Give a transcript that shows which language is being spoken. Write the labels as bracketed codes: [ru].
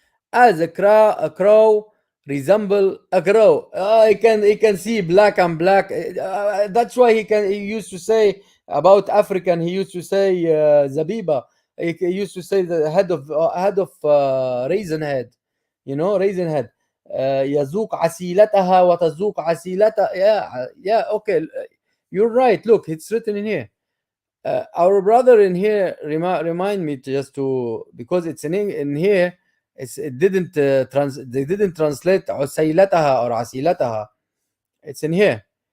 [en] As a crow resemble a crow. He can see black and black. That's why he used to say about African. He used to say zabiba. He used to say the head of raisin head. Raisin head. [ar] يذوق عسيلتها وتذوق عسيلتها. [en] Yeah, okay. You're right. Look, it's written in here. Our brother in here remind me just to, because it's in here. It didn't they didn't translate عسيلتها or عسيلتها. It's in here.